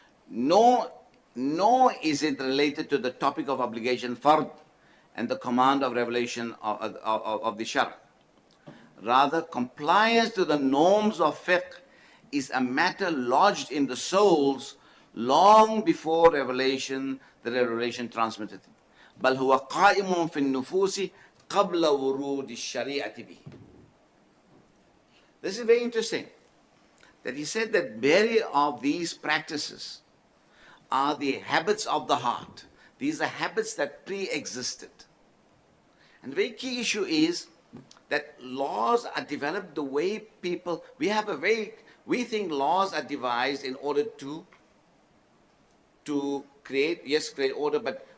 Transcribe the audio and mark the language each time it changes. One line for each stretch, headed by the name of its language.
English: Nor is it related to the topic of obligation fard and the command of revelation of the shara. Rather, compliance to the norms of fiqh is a matter lodged in the souls long before the revelation transmitted.
Arabic: بل هو قائم في النفوس قبل ورود الشريعة به.
English: This is very interesting. That he said that very of these practices are the habits of the heart. These are habits that pre-existed. And the very key issue is that laws are developed the way people, we think laws are devised in order to create order, but